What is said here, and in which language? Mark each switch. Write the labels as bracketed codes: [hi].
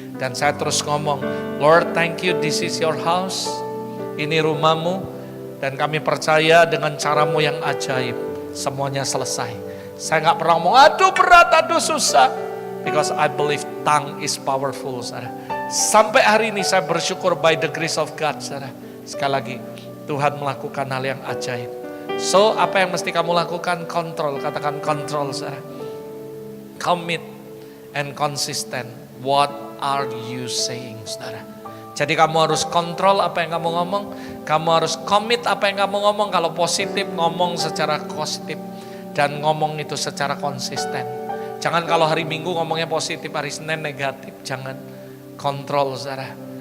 [id] Dan saya terus ngomong, [en] Lord, thank you, this is your house. [id] Ini rumahmu, dan kami percaya dengan caramu yang ajaib, semuanya selesai. Saya gak pernah ngomong, aduh berat, aduh susah. [en] Because I believe tongue is powerful, [id] saudara. Sampai hari ini saya bersyukur [en] by the grace of God, [id] saudara. Sekali lagi, Tuhan melakukan hal yang ajaib. So, apa yang mesti kamu lakukan? Kontrol, katakan kontrol, saudara. [en] Commit and consistent. What are you saying, saudara? [id] Jadi kamu harus kontrol apa yang kamu ngomong. Kamu harus commit apa yang kamu ngomong. Kalau positif, ngomong secara positif. Dan ngomong itu secara konsisten. Jangan kalau hari Minggu ngomongnya positif, hari Senin negatif. Jangan. Kontrol, saudara.